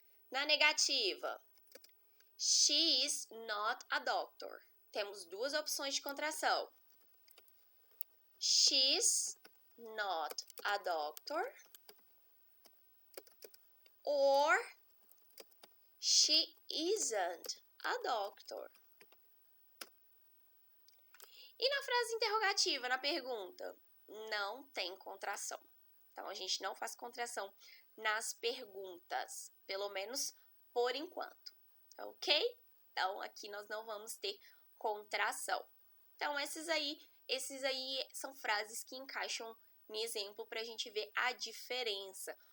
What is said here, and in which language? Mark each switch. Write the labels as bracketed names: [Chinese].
[Portuguese] Na negativa, [English] she is not a doctor. [Portuguese] Temos duas opções de contração. [English] She's not a doctor or she isn't a doctor. [Portuguese] E na frase interrogativa, na pergunta, não tem contração. Então, a gente não faz contração nas perguntas, pelo menos por enquanto, ok? Então, aqui nós não vamos ter contração. Então, esses aí são frases que encaixam no exemplo para a gente ver a diferença.